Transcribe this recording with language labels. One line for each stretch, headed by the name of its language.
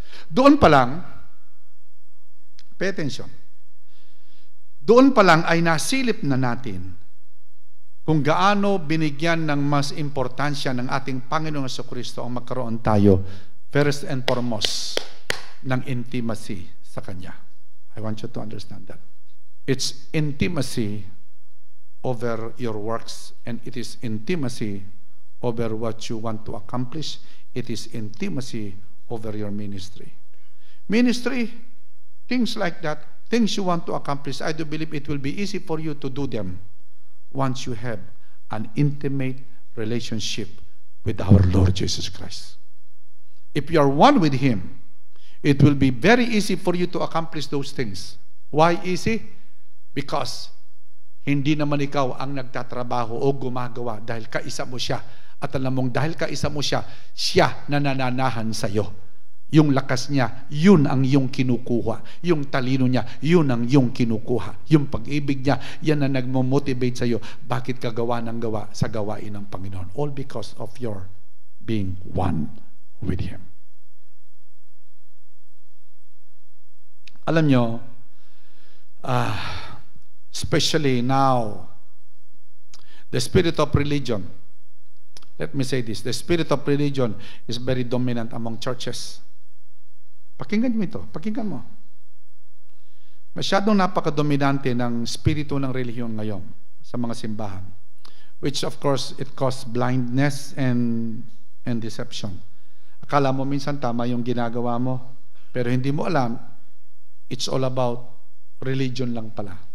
Filipino: Doon pa lang,
English: pay attention,
Filipino: doon pa lang ay nasilip na natin kung gaano binigyan ng mas importansya ng ating Panginoong Jesucristo ang magkaroon tayo,
English: first and foremost,
Filipino: ng intimacy sa Kanya.
English: I want you to understand that. It's intimacy over your works, and it is intimacy over what you want to accomplish. It is intimacy over your ministry. Ministry, things like that, things you want to accomplish, I do believe it will be easy for you to do them once you have an intimate relationship with our Lord Jesus Christ. If you are one with Him, it will be very easy for you to accomplish those things. Why easy?
Filipino: Because hindi naman ikaw ang nagtatrabaho o gumagawa dahil kaisa mo siya. At alam mong dahil kaisa mo siya, siya na nananahan sa iyo. Yung lakas niya, yun ang iyong kinukuha. Yung talino niya, yun ang iyong kinukuha. Yung pag-ibig niya, yan ang nagmo-motivate sa iyo. Bakit ka gawa ng gawa sa gawain ng Panginoon?
English: All because of your being one with Him.
Filipino: Alam nyo,
English: especially now, the spirit of religion, let me say this, the spirit of religion is very dominant among churches.
Filipino: Pakinggan mo ito, pakinggan mo. Masyadong napakadominante ng spirito ng relihiyon ngayon sa mga simbahan,
English: which of course it causes blindness and deception.
Filipino: Akala mo minsan tama yung ginagawa mo, pero hindi mo alam,
English: it's all about religion
Filipino: lang pala.